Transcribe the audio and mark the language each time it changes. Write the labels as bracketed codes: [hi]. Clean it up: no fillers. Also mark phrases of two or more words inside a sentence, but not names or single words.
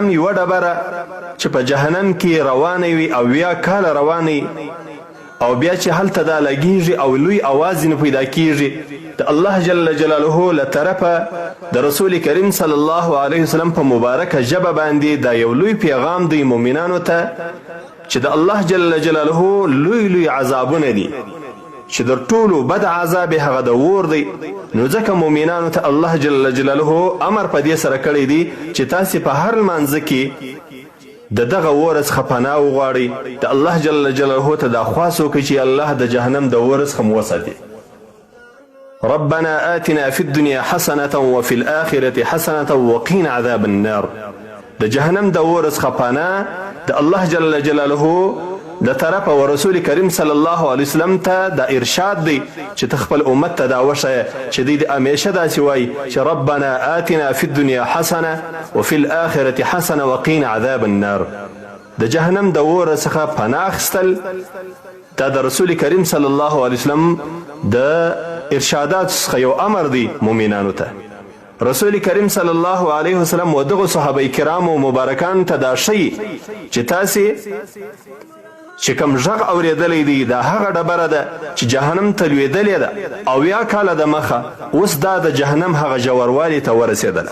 [ps] یوه ډبره چې په جهنم کې روانه وي 80 کاله روانه او بیا چې هلته دا لګیږي او لوی اواز نه پیدا کیږي د الله [ar] جل جلاله [ps] له طرفه د رسول کریم [ar] صلی الله علیه وسلم [ps] په مبارکه ژبه باندې دا یو لوی پیغام دی مؤمنانو ته چې د الله [ar] جل جلاله [ps] لوی لوی عذابونه دي چې در ټولو بد عذاب هغه د اور دی. نو ځکه مؤمنانو ته الله [ar] جل جلاله [ps] امر په دې سره کړی دی چې تاسې په هر لمانځه کې د دغه اور څخه پناه وغواړئ، د الله [ar] جل جلاله [ps] ته دا خواست وکړئ چې الله د جهنم د اور څخه مو وساتي. [ar] ربنا آتنا في الدنيا حسنة وفي الآخرة حسنة وقنا عذاب النار. [ps] د جهنم د اور څخه پناه د الله [ar] جل جلاله [ps] د طرفه ورسول کریم [ar] صلی الله علیه وسلم [ps] ته دا ارشاد دی چې تخپل امت ته دا وښیه چې دوی همیشه داسې وایي چې [ar] ربنا آتنا فی الدنیا حسنه وفي الآخرة حسنه وقینا عذاب النار. [ps] د جهنم د اور څخه پناه اخیستل دا د رسول کریم [ar] صلی الله علیه وسلم [ps] د ارشادات څخه یو امر دی مؤمنانو ته. رسول کریم [ar] صلی الله علیه وسلم [ps] و دغو صحابه کرامو مبارکان ته دا شی چې تاسې چې کوم غږ اورېدلی دی دا هغه ډبره ده چې جهنم ته لوېدلې ده 80 کاله د مخه، اوس دا د جهنم هغه ژوروالي ته ورسېدله.